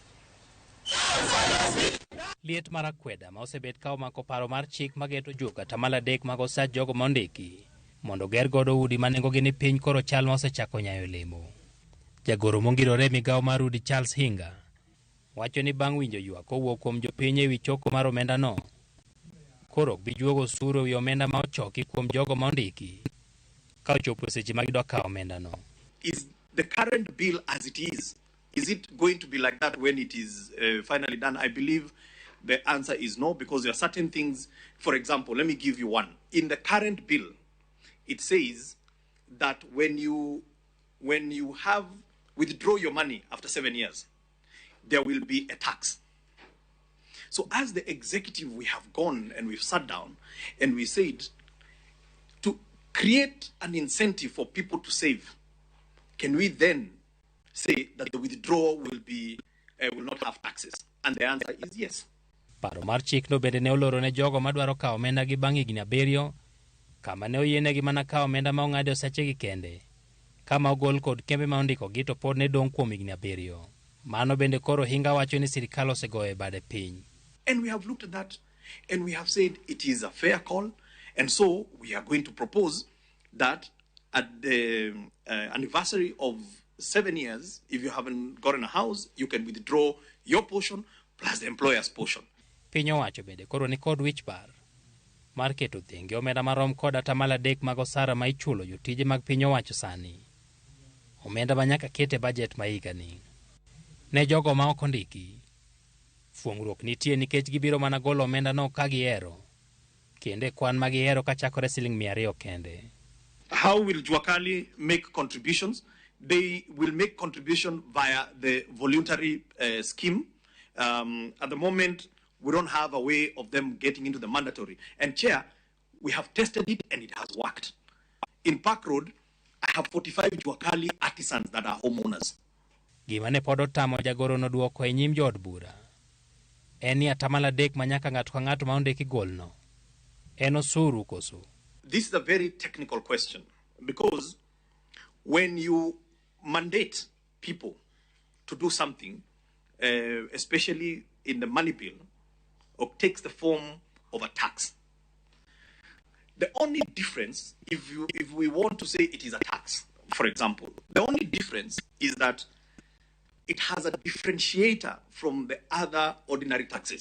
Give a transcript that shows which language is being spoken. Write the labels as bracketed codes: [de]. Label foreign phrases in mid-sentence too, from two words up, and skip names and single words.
[luo] Liet mar akweda ma osebet ka omako paro mar chik mageto joka tamala dek mag osach jogo mondiki mondo ger godo udi ma nengogi ni piny koro chal ma osechako nyayo lemo. Jagoro mongirore migawo mar udi Charles Hinga wacho ni bang' winjo ywak kowuok kuom jopiny ewi choko mar omenda no, koro bi juogo osuru ewi omenda ma ochoki kuom jogo mondiki ka ochopo seche ma gidwa kawo omenda no. [en] Is the current bill as it is it going to be like that when it is finally done? I believe the answer is no, because there are certain things. For example, let me give you one. In the current bill, it says that when you have withdraw your money after 7 years, there will be a tax. So as the executive, we have gone and we've sat down and we said to create an incentive for people to save. Can we then say that the withdrawal will not have taxes? And the answer is yes. [luo] Paro mar chik no bende ne oloro ne jogo madwaro kawo omenda gi bang' higni 7 kama ne oyienegi mana kawo omenda ma ong'adi osechegi kende, kama ogol kod kembe ma ondikogi to pod ne dong' kuom higni 7. Mano bende koro Hinga wacho ni sirikal osegoyo bade piny. [en] And we have looked at that and we have said it is a fair call, and so we are going to propose that at the anniversary of 7 years, if you haven't gotten a house, you can withdraw your portion plus the employer's portion. [luo] Piny owacho bende koro ni kod wich bar mar keto thenge omenda marom kod atamala dek mag osara ma ichulo jotije mag piny owacho sani, omenda ma nyaka kete bajet ma higani. Ne jogo ma ok ondiki, fuong'ruok nitie nikech gibiro mana golo omenda no ka gihero, kende kwan ma gihero ka chakore Sh200 kende. [en] How will Juakali make contributions? They will make contribution via the voluntary scheme. At the moment, we don't have a way of them getting into the mandatory. And Chair, we have tested it and it has worked. In Park Road, I have 45 Juakali artisans that are homeowners. [luo] Gima ne pod otamo jagoro no duoko e nyim jood bura en ni atamala dek ma nyaka ng'ato ka ng'ato ma ondiki golno en osuru koso. [en] This is a very technical question, because when you mandate people to do something, especially in the money bill, or takes the form of a tax, the only difference, if we want to say it is a tax, for example, the only difference is that it has a differentiator from the other ordinary taxes.